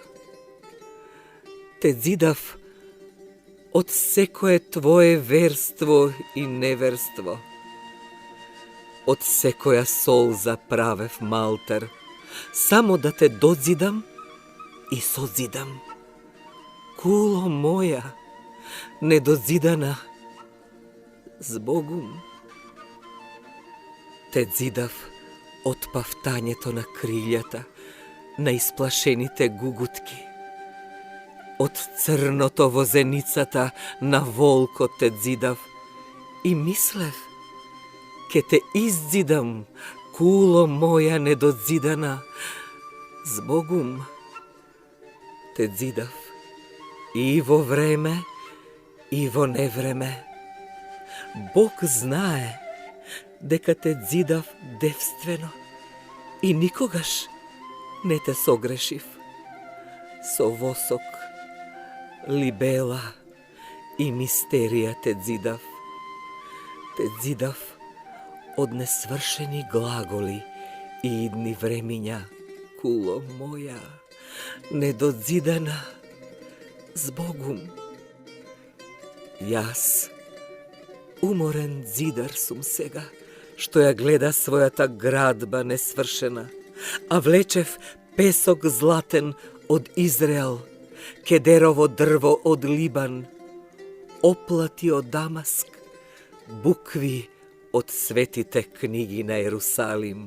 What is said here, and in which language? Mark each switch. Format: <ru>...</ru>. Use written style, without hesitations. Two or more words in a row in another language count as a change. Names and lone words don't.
<mk>Те зидав од секое твое верство и неверство, од секоја сол за правев малтер, само да те дозидам и созидам. Куло моја, недозидана, збогум. Те зидав од пафтањетона крилјата на исплашените гугутки, од црното возеницата на волко те зидав и мислев, ќе те иззидам, куло моја недозидана, збогум. Те зидав и во време и во невреме. Бог знае дека те зидав девствено и никогаш не те согрешив. Со восок, либела и мистерија те зидав. Те зидав од несвршени глаголи и идни времиња, куло моја, недозидана, збогум. Јас, уморен зидар сум сега, што ја гледа својата градба несвршена, а влечев песок златен од Израел, кедерово дрво од Либан, оплати од Дамаск, букви од светите книги на Ерусалим.</mk>